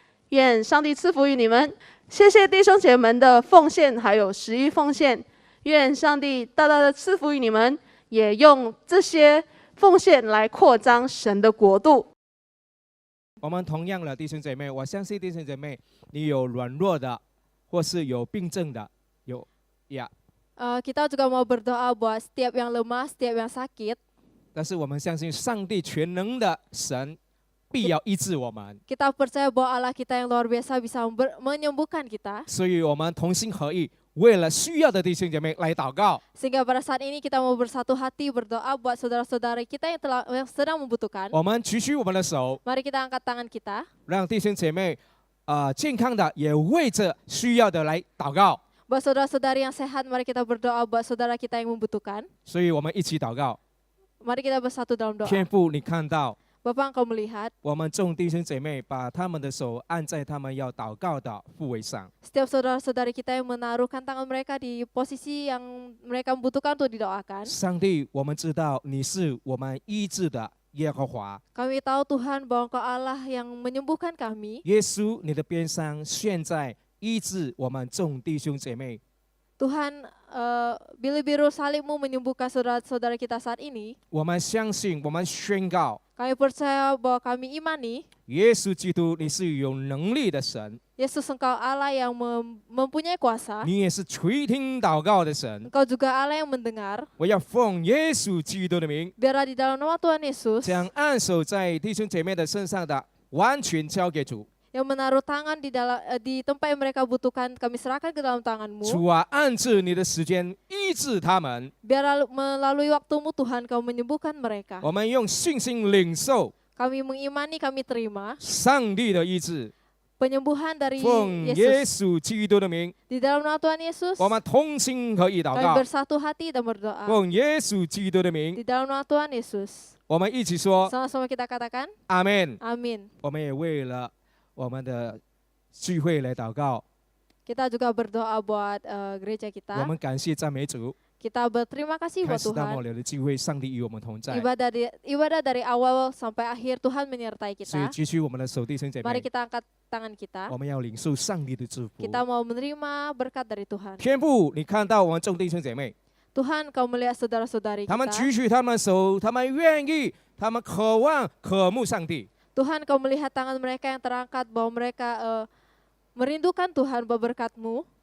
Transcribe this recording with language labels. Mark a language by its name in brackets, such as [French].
[Chinese] 愿上帝赐福于你们。谢谢弟兄姐妹们的奉献，还有11奉献。愿上帝大大的赐福于你们，也用这些奉献来扩张神的国度。我们同样的弟兄姐妹，我相信弟兄姐妹，你有软弱的，或是有病症的，有呀。 [Indonesian] Kita juga mau berdoa buat setiap yang lemah, setiap yang sakit. [Chinese] 但是我们相信上帝全能的神必要医治我们， [Indonesian] Kita percaya bahwa Allah kita yang luar biasa bisa menyembuhkan kita. [Chinese] 所以我们同心合意，为了需要的弟兄姐妹来祷告。 [Indonesian] Sehingga pada saat ini kita mau bersatu hati berdoa buat saudara-saudari kita yang sedang membutuhkan. [Chinese] 我们举起我们的手， [Indonesian] Mari kita angkat tangan kita. [Chinese] 让弟兄姐妹健康的也为着需要的来祷告。 [Indonesian] Buat saudara-saudari yang sehat, mari kita berdoa buat saudara kita yang membutuhkan. [Chinese] 所以我们一起祷告。 [Indonesian] Mari kita bersatu dalam doa. [Chinese] 天父，你看到 [Indonesian] Bapak, Engkau melihat [Chinese] 我们众弟兄姐妹把他们的手按在他们要祷告的部位上， [Indonesian] setiap saudara-saudari kita yang menaruhkan tangan mereka di posisi yang mereka membutuhkan untuk didoakan. [Chinese] 上帝，我们知道你是我们医治的耶和华。 [Indonesian] Kami tahu Tuhan bahwa Engkau Allah yang menyembuhkan kami. [Chinese] 耶稣，你的鞭伤现在医治我们众弟兄姐妹。 [Indonesian] Tuhan, biru-biru salibmu menyembuhkan saudara-saudara kita saat ini. [Chinese] 我们相信，我们宣告， [Indonesian] Kami percaya bahwa kami imani [Chinese] 耶稣基督，你是有能力的神， [Indonesian] Yesus Engkau Allah yang mempunyai kuasa. [Chinese] 你也是垂听祷告的神。 [Indonesian] Engkau juga Allah yang mendengar. [Chinese] 我要奉耶稣基督的名， [Indonesian] Biarlah di dalam nama Tuhan Yesus [Chinese] 将按手在弟兄姐妹的身上的完全交给主。 [Indonesian] yang menaruh tangan di tempat yang mereka butuhkan, kami serahkan ke dalam tangan-Mu. [Chinese] 主啊，按着你的时间医治他们。 [Indonesian] Biar melalui waktu-Mu Tuhan Kau menyembuhkan mereka. [Chinese] 我们用信心领受 [Indonesian] Kami mengimani, kami terima [Chinese] 上帝的医治， [Indonesian] penyembuhan dari [Chinese] 奉耶 [Indonesian] Yesus. [Chinese] 稣基督的名， [Indonesian] Di dalam nama Tuhan Yesus [Chinese] 我们同心合意祷 [Indonesian] kami [Chinese] 告， [Indonesian] bersatu hati dan berdoa. [Chinese] 奉耶稣基督的名， [Indonesian] Di dalam nama Tuhan Yesus. [Chinese] 我们一起说 [Indonesian] Sama-sama kita katakan, [Chinese] 阿门。 [Indonesian] Amin. [Chinese] 我们也为了我们的聚会来祷告， [Indonesian] Kita juga berdoa buat gereja [Chinese] 我 [Indonesian] kita. [Chinese] 们感谢赞美主， [Indonesian] Kita berterima kasih [Chinese] 开 [Indonesian] buat [Chinese] 始到 [Indonesian] Tuhan. [Chinese] 末了的聚会，上帝与我们同在。 [Indonesian] Ibadah dari awal sampai akhir Tuhan menyertai [Chinese] 所以 [Indonesian] kita. [Chinese] 举起我们的手，弟兄姐 [Indonesian] Mari [Chinese] 妹， [Indonesian] kita angkat tangan kita. [Chinese] 我们要领受上帝的祝福。 [Indonesian] Kita mau menerima berkat dari Tuhan. [Chinese] 天父，你看到我们众弟兄姐妹， [Indonesian] Tuhan, Kau melihat saudara-saudari [Chinese] 他们 [Indonesian] kita. [Chinese] 举起他们的手，他们愿意，他们渴望、渴慕上帝。 [Indonesian] Tuhan, Kau melihat tangan mereka yang terangkat bahwa mereka merindukan Tuhan berkat-Mu,